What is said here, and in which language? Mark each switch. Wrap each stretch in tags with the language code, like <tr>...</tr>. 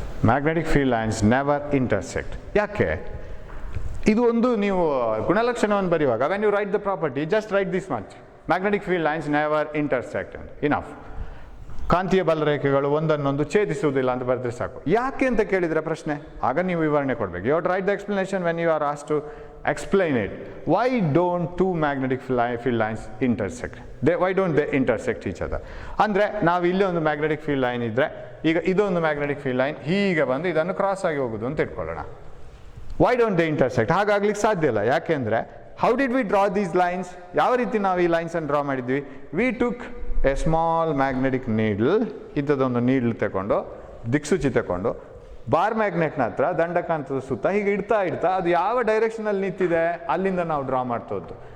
<en>Magnetic field lines never intersect.</en> <kn>ಯಾಕೆ? ಇದು ಒಂದು ನೀವು ಗುಣಲಕ್ಷಣವನ್ನು ಬರೆಯುವಾಗ,</kn> <en>When you write the property, just write this much, magnetic field lines never intersect, enough.</en> <kn>ಕಾಂತೀಯ ಬಲರೇಖೆಗಳು ಒಂದನ್ನೊಂದು ಛೇದಿಸುವುದಿಲ್ಲ ಅಂತ ಬರೆದ್ರೆ ಸಾಕು. ಯಾಕೆ ಅಂತ ಕೇಳಿದರೆ ಪ್ರಶ್ನೆ, ಆಗ ನೀವು ವಿವರಣೆ ಕೊಡಬೇಕು.</kn> <en>You have to write the explanation when you are asked to explain it. Why don't two magnetic field lines intersect? Why don't they intersect each other?</en> <kn>ಅಂದರೆ ನಾವು ಇಲ್ಲೇ ಒಂದು ಮ್ಯಾಗ್ನೆಟಿಕ್ ಫೀಲ್ಡ್ ಲೈನ್ ಇದ್ದರೆ, ಈಗ ಇದೊಂದು ಮ್ಯಾಗ್ನೆಟಿಕ್ ಫೀಲ್ಡ್ ಲೈನ್ ಹೀಗೆ ಬಂದು ಇದನ್ನು ಕ್ರಾಸ್ ಆಗಿ ಹೋಗೋದು ಅಂತ ಇಟ್ಕೊಳ್ಳೋಣ.</kn> <en>Why don't they intersect?</en> <kn>ಹಾಗಾಗ್ಲಿಕ್ಕೆ ಸಾಧ್ಯ ಇಲ್ಲ. ಯಾಕೆಂದರೆ</kn> <en>How did we draw these lines?</en> <kn>ಯಾವ ರೀತಿ ನಾವು ಈ ಲೈನ್ಸನ್ನು ಡ್ರಾ ಮಾಡಿದ್ವಿ?</kn> <en>we took a small magnetic needle,</en> <kn>ಇಂಥದ್ದೊಂದು ನೀಡ್ಲ್ ತಗೊಂಡು, ದಿಕ್ಸೂಚಿ ತಗೊಂಡು, ಬಾರ್ ಮ್ಯಾಗ್ನೆಟ್ನ ಹತ್ರ ದಂಡಕಾಂತದ ಸುತ್ತ ಹೀಗೆ ಇಡ್ತಾ ಅದು ಯಾವ ಡೈರೆಕ್ಷನಲ್ಲಿ ನಿಂತಿದೆ ಅಲ್ಲಿಂದ ನಾವು ಡ್ರಾ ಮಾಡ್ತೋದು.</kn>